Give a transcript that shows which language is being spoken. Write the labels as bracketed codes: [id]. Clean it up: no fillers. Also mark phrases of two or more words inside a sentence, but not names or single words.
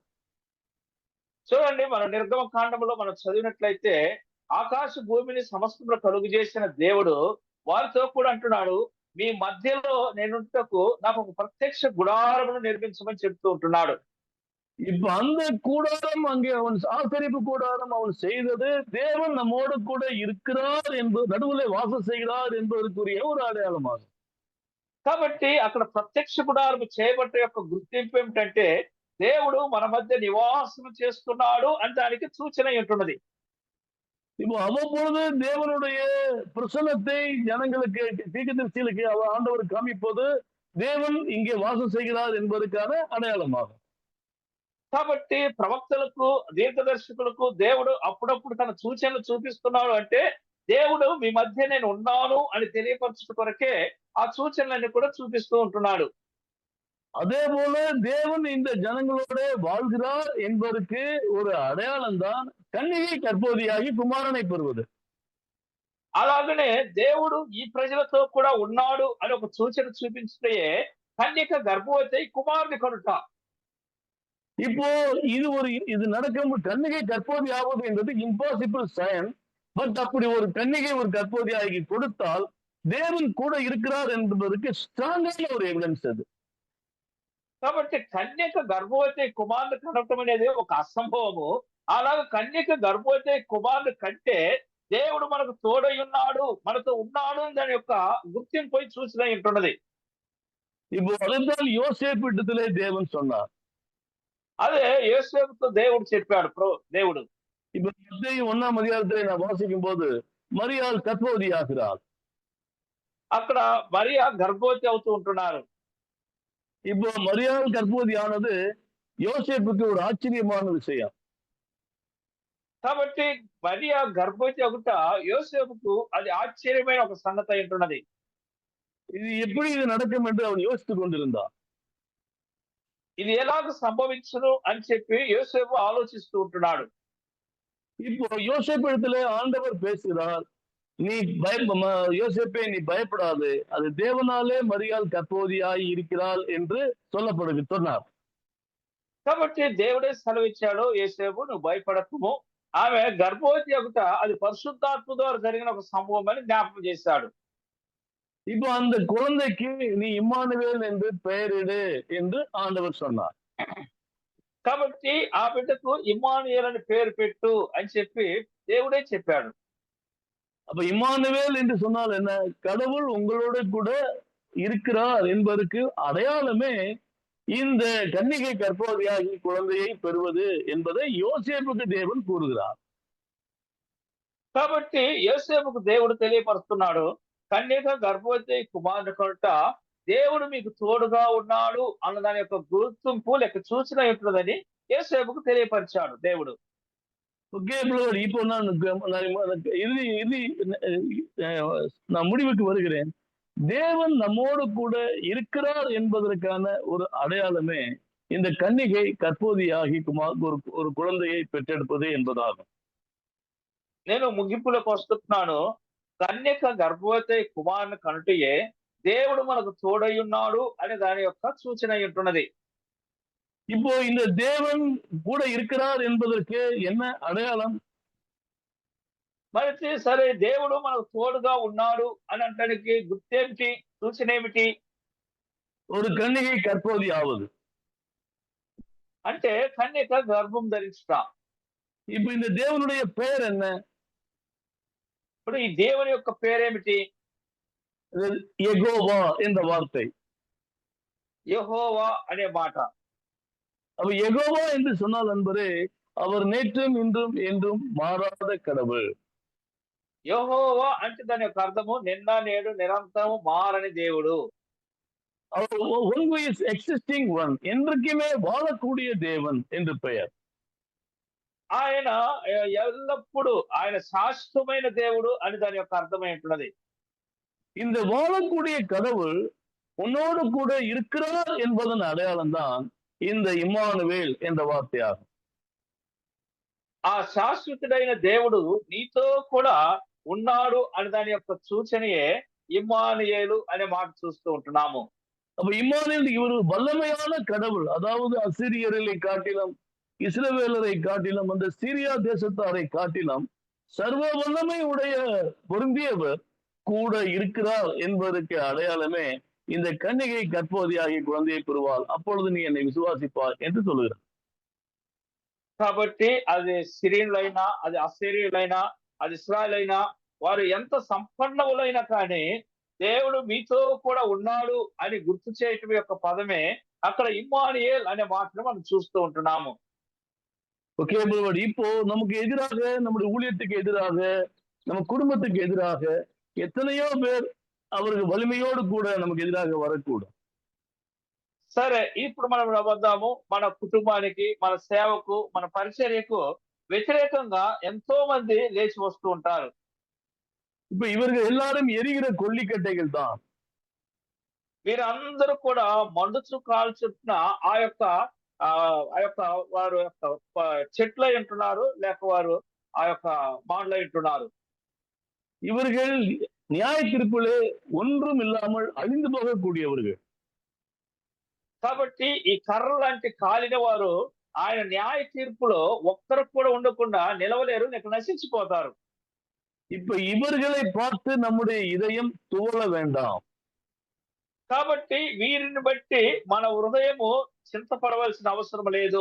[te] చూడండి, మన నిర్గమ కాండంలో మనం చదివినట్లయితే ఆకాశ భూమిని సమస్తంలో కలుగు చేసిన దేవుడు వారితో కూడా అంటున్నాడు, మీ మధ్యలో నేనుంటకు నాకు ఒక ప్రత్యక్ష గుడారమును నిర్మించమని చెప్తూ ఉంటున్నాడు. [ta] இப்ப அந்த கூடாரம் அங்கே அவன் ஆசரிப்பு கூடாரம் அவன் செய்தது தேவன் நம்மோடு கூட இருக்கிறார் என்பது, நடுவிலே வாசம் செய்கிறார் என்பதற்குரிய ஒரு அடையாளமாகும். [te] కాబట్టి అక్కడ ప్రత్యక్ష గుడారము చేయబట్ట యొక్క గుర్తింపు ఏమిటంటే దేవుడు మన మధ్య నివాసం చేస్తున్నాడు అని దానికి సూచన ఉంటున్నది. [ta] இப்போ அவ்வப்பொழுது தேவனுடைய பிரசன்னத்தை ஜனங்களுக்கு, தீர்க்கதரிசிகளுக்கு ஆண்டவர் காமிப்பது தேவன் இங்கே வாசம் செய்கிறார் என்பதற்கான அடையாளமாகும். [te] కాబట్టి ప్రవక్తలకు, దీర్ఘదర్శకులకు దేవుడు అప్పుడప్పుడు తన సూచనలు చూపిస్తున్నాడు అంటే దేవుడు మీ మధ్య నేను ఉన్నాను అని తెలియపరచడం కొరకే ఆ సూచనలన్నీ కూడా చూపిస్తూ ఉంటున్నాడు. [ta] அதே போல தேவன் இந்த ஜனங்களோட வாழ்கிறார் என்பதற்கு ஒரு அடையாளம் தான் கன்னிகை கர்ப்பவதியாகி குமாரனை பெறுவது. [te] అలాగనే దేవుడు ఈ ప్రజలతో కూడా ఉన్నాడు అని ఒక సూచన చూపించితే కన్యక గర్భవతి కుమారుని కనుట. [ta] இப்போ இது நடக்கும், கன்னிகை கர்ப்பவதி ஆவது என்பது [en] impossible science. [ta] பட் அப்படி ஒரு கன்னிகை ஒரு கர்ப்பவதியாகி கொடுத்தால் தேவன் கூட இருக்கிறார் என்பதற்கு ஸ்ட்ராங்கான ஒரு எவிடன்ஸ் அது. [te] కాబట్టి కన్యక గర్భవతి కుమారుని కనటం అనేది ఒక అసంభవము. అలాగే కన్యక గర్భవతి కుమారుని కంటే దేవుడు మనకు తోడై ఉన్నాడు, మనతో ఉన్నాడు దాని యొక్క గుర్తింపు సూచన ఉంటున్నది. [ta] இப்போ அதைத்தான் யோசேப்பிடத்திலே தேவன் சொன்னார். [te] అదే యోసేపుతో దేవుడు చెప్పాడు. దేవుడు [ta] இப்ப மத்தேயு 1ஆம் அதிகாரத்திலே நான் வாசிக்கும் போது மரியாள் கர்ப்பவதி ஆகிறாள். [te] అక్కడ మరియా గర్భవతి అవుతూ ఉంటున్నారు. [ta] இப்போ மரியாள் கர்ப்பவதி ஆனது யோசேப்புக்கு ஒரு ஆச்சரியமான விஷயம். [te] కాబట్టి మరియా గర్భవతి ఒకట యోసేపుకు అది ఆశ్చర్యమైన ఒక సంగతి అయి ఉంటున్నది. [ta] இது எப்படி இது நடக்கும் என்று அவன் யோசித்துக் கொண்டிருந்தான். [te] ఇది ఎలాగ సంభవించును అని చెప్పి యోసేపు ఆలోచిస్తూ ఉంటున్నాడు. [ta] இப்போ யோசேப்பிடத்திலே ஆண்டவர் பேசுகிறார், நீ யோசேப்பே நீ பயப்படாது, அது தேவனாலே மரியாள் கர்ப்பவதியாய் இருக்கிறாள் என்று சொன்னார். [te] కాబట్టి దేవుడే సెలవిచ్చాడు, యోసేపు నువ్వు భయపడకుము, ఆమె గర్భవతి ఒకట అది పరిశుద్ధాత్మ ద్వారా జరిగిన ఒక సంభవం అని జ్ఞాపకం చేశాడు. [ta] இப்போ அந்த குழந்தைக்கு நீ இம்மானுவேல் என்று பெயரிடு என்று ஆண்டவர் சொன்னார். [te] కాబట్టి ఆ బిడ్డకు ఇమ్మానుయేల్ అని పేరు పెట్టు అని చెప్పి దేవుడే చెప్పాడు. [ta] அப்ப இம்மானுவேல் என்று சொன்னால் என்ன? கடவுள் உங்களோட கூட இருக்கிறார் என்பதற்கு அடையாளமே இந்த கன்னிகை கர்ப்பவதியாகி குழந்தையை பெறுவது என்பதை யோசேப்புக்கு தேவன் கூறுகிறார். [te] కాబట్టి యోసేపుకు దేవుడు తెలియపరుస్తున్నాడు, కన్యక గర్భవతి కుమారుని కనుట దేవుడు మీకు తోడుగా ఉన్నాడు అన్న దాని యొక్క గుర్తింపు లేక సూచన ఉంటుందని యోసేపుకు తెలియపరిచాడు దేవుడు. [en] okay brother, [ta] இப்போ நான் முடிவுக்கு வருகிறேன். தேவன் நம்மோடு கூட இருக்கிறார் என்பதற்கான ஒரு அடையாளமே இந்த கன்னிகை கர்ப்பவதியாகி ஒரு குழந்தையை பெற்றெடுப்பது என்பதாகும். [te] నేను ముగింపులోకి వస్తున్నాను. కన్యక గర్భవతి కుమారుని కనుటయే దేవుడు మనకు తోడై ఉన్నాడు అనే దాని యొక్క సూచన ఉంటున్నది. [ta] இப்போ இந்த தேவன் கூட இருக்கிறார் என்பதற்கு என்ன அடையாளம்? [te] మరి సరే దేవుడు మనకు తోడుగా ఉన్నాడు అని అంటానికి గుర్తేమిటి, సూచన ఏమిటి? [ta] ஒரு கன்னிகை கர்ப்பவதி ஆவது [te] అంటే కన్యక గర్భం ధరించుట. [ta] இப்போ இந்த தேவனுடைய பெயர் என்ன? [te] ఇప్పుడు ఈ దేవుని యొక్క పేరేమిటి? [ta] யெகோவா என்ற வார்த்தை. [te] యెహోవా అనే మాట. [ta] அப்ப யெகோவா என்று சொன்னால் நண்பரே, அவர் நேற்றும் இன்றும் என்றும் மாறாத கடவுள். యెహోవా అంటే దాని యొక్క అర్థము నిన్న నేడు నిరంతరము మారని దేవుడు. [en] அவர் one who is existing one, [ta] என்றைக்குமே வாழக்கூடிய தேவன் என்று பெயர். [te] ఆయన ఎల్లప్పుడూ ఆయన శాశ్వతమైన దేవుడు అని దాని యొక్క అర్థమై ఉంటున్నది. [ta] இந்த வாழக்கூடிய கடவுள் உன்னோடு கூட இருக்கிறார் என்பதன் அடையாளம் தான் இந்த இம்மானுவேல் என்ற வார்த்தையாகும். [te] ఆ శాశ్వతుడైన దేవుడు నీతో కూడా ఉన్నాడు అని దాని యొక్క సూచనయే ఇమ్మానుయేలు అనే మాట చూస్తూ ఉంటున్నాము. [ta] அப்ப இம்மானுவேல் இவர் வல்லமையான கடவுள், அதாவது அசிரியர்களை காட்டிலும் இஸ்ரவேலரை காட்டிலும் அந்த சீரியா தேசத்தாரை காட்டிலும் சர்வ வல்லமை உடைய பொருந்தியவர் கூட இருக்கிறார் என்பதற்கு அடையாளமே இந்த கன்னிகை கற்பவதியாகிய குழந்தையை பெறுவாள், அப்பொழுது நீ என்னை விசுவாசிப்பார் என்று சொல்லுகிறார். [te] కాబట్టి అది సిరియన్లైనా, అది అస్సీరియన్లైనా, అది ఇశ్రాయేలైనా, వారు ఎంత సంపన్నులైనా కానీ దేవుడు మీతో కూడా ఉన్నాడు అని గుర్తు చేయటం యొక్క పదమే అక్కడ ఇమ్మానుయేల్ అనే మాటను మనం చూస్తూ ఉంటున్నాము. [en] okay brother, [ta] இப்போ நமக்கு எதிராக, நம்முடைய ஊழியத்துக்கு எதிராக, நம்ம குடும்பத்துக்கு எதிராக எத்தனையோ பேர் அவருக்கு வலிமையோடு கூட நமக்கு எதிராக வரக்கூடும். [te] సరే, ఇప్పుడు మనం వద్దాము. మన కుటుంబానికి, మన సేవకు, మన పరిచర్యకు వ్యతిరేకంగా ఎంతో మంది లేచి వస్తూ ఉంటారు. [ta] இப்ப இவர்கள் எல்லாரும் எரிகிற கொல்லிக்கட்டைகள் தான். [te] వీరందరూ కూడా మండుచు కాల్చుతున్న ఆ యొక్క వారు యొక్క చెట్లై ఉంటున్నారు, లేక వారు ఆ యొక్క మాండ్లై ఉంటున్నారు. [ta] இவர்கள் நியாய தீர்ப்பிலே ஒன்றும் இல்லாமல் அழிந்து போகக்கூடியவர்கள். [te] కాబట్టి ఈ కర్ర లాంటి కాలిన వారు ఆయన న్యాయ తీర్పులో ఒక్కరు కూడా ఉండకుండా నిలవలేరు, లేక నశించిపోతారు. [ta] இப்ப இவர்களை பார்த்து நம்முடைய இதயம் துவள வேண்டாம். [te] కాబట్టి వీరిని బట్టి మన హృదయము చింతపడవలసిన అవసరం లేదు.